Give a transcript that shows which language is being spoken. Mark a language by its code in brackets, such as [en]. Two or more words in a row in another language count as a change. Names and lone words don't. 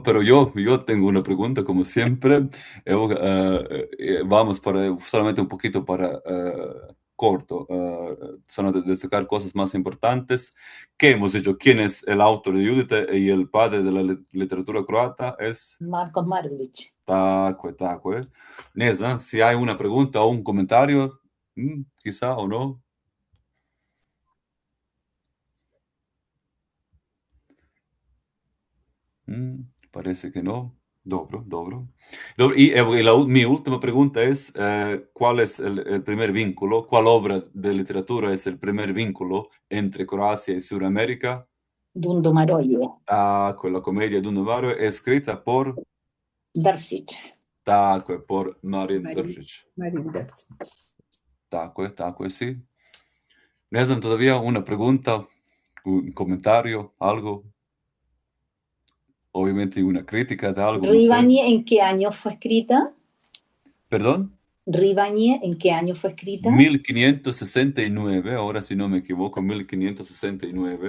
[es] Pero yo tengo una pregunta, como siempre. Vamos para solamente un poquito para corto, solo de destacar cosas más importantes. ¿Qué hemos dicho? ¿Quién es el autor de Judite y el padre de la literatura croata? Es Marko Marulić. Tako. [hr] Ne znam, [es] si hay una pregunta o un comentario, quizá o no. Parece que no. Dobro. Y mi última pregunta es, ¿cuál es el primer vínculo? ¿Cuál obra de literatura es el primer vínculo entre Croacia y Sudamérica? Dundo Maroje. Con la comedia Dundo Maroje, escrita por Držić. por Marin-Držić. Tako, sí. [hr] Ne znam, [es] todavía una pregunta, un comentario, algo. Obviamente una crítica de algo. Rivañe, ¿en qué año fue escrita? ¿Perdón? Rivañe, ¿en qué año fue escrita? 1569, ahora si no me equivoco, 1569.